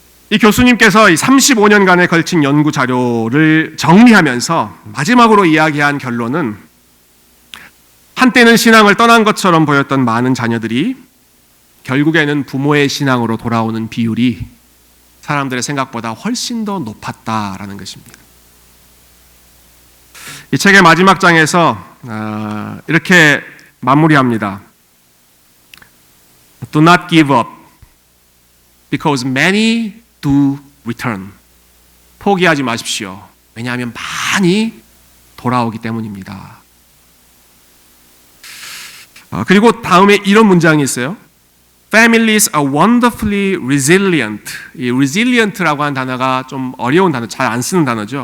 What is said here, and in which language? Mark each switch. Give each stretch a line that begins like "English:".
Korean: 이 교수님께서 이 35년간에 걸친 연구 자료를 정리하면서 마지막으로 이야기한 결론은 한때는 신앙을 떠난 것처럼 보였던 많은 자녀들이 결국에는 부모의 신앙으로 돌아오는 비율이 사람들의 생각보다 훨씬 더 높았다라는 것입니다. 이 책의 마지막 장에서 이렇게 마무리합니다.
English: Do not give up, because many do return.
Korean: 포기하지 마십시오. 왜냐하면 많이 돌아오기 때문입니다. 그리고 다음에 이런 문장이 있어요.
English: Families are wonderfully resilient.
Korean: 이 resilient라고 하는 단어가 좀 어려운 단어, 잘 안 쓰는 단어죠.